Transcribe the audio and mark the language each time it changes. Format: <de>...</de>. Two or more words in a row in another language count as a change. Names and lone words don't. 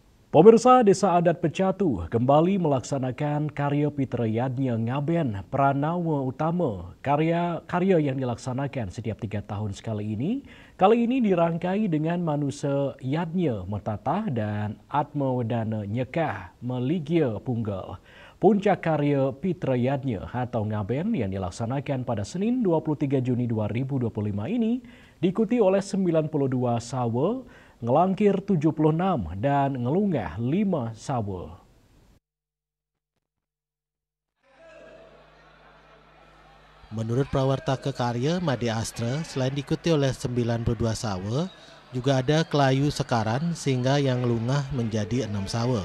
<id>Pemirsa Desa Adat Pecatu kembali melaksanakan karya Pitrayadnya Ngaben Pranawa Utama. Karya yang dilaksanakan setiap 3 tahun sekali ini dirangkai dengan manusia Yadnya Metatah dan Atma Wedana Nyekah Meligya Punggal. Puncak karya Pitrayadnya atau Ngaben yang dilaksanakan pada Senin 23 Juni 2025 ini diikuti oleh 92 sawa, ngelangkir 76 dan ngelungah 5 sawa. Menurut prawarta Kekarya Made Astra, selain diikuti oleh 92 sawa, juga ada kelayu sekaran sehingga yang ngelungah menjadi 6 sawa.</id>